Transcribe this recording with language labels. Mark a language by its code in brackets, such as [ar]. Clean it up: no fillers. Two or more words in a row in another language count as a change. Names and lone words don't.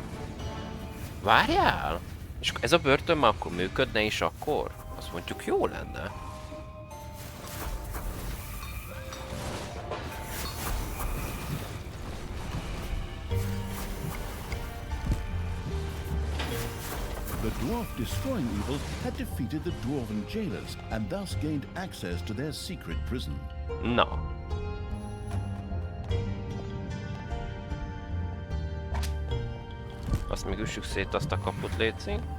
[hu] Várjál! És ez a börtön már akkor működne is akkor? Azt mondjuk jó lenne. [en] The dwarf destroying evil had defeated the dwarven jailers and thus gained access to their secret prison. [hu] Na. Azt még üssük szét azt a kaput, létszik.